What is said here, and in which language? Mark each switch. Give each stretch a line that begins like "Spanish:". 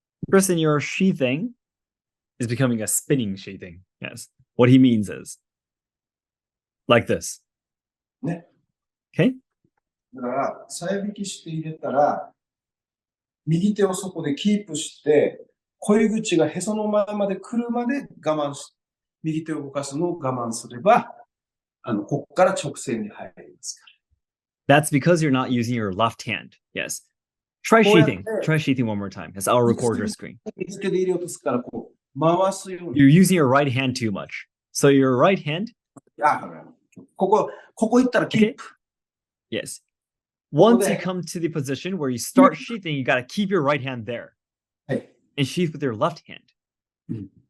English: Kristen, your sheathing is becoming a spinning sheathing. Yes. What he means is like this.
Japanese: ね。
English: Okay.
Japanese: だから、さや引きして入れたら、右手をそこでキープして、恋口がへその前まで来るまで我慢し、右手を動かすのを我慢すれば、ここから直線に入りますか
English: That's because you're not using your left hand. Yes. Try sheathing. Try sheathing one more time. Yes, I'll record your screen.
Japanese: ら。右手で入れようとするから、こう、回すように。
English: You're using your right hand too much. So your right hand.
Japanese: ここ行ったらキープ。
English: Yes. Once you come to the position where you start sheathing, you got to keep your right hand there
Japanese: はい。
English: and sheath with your left hand. Mm.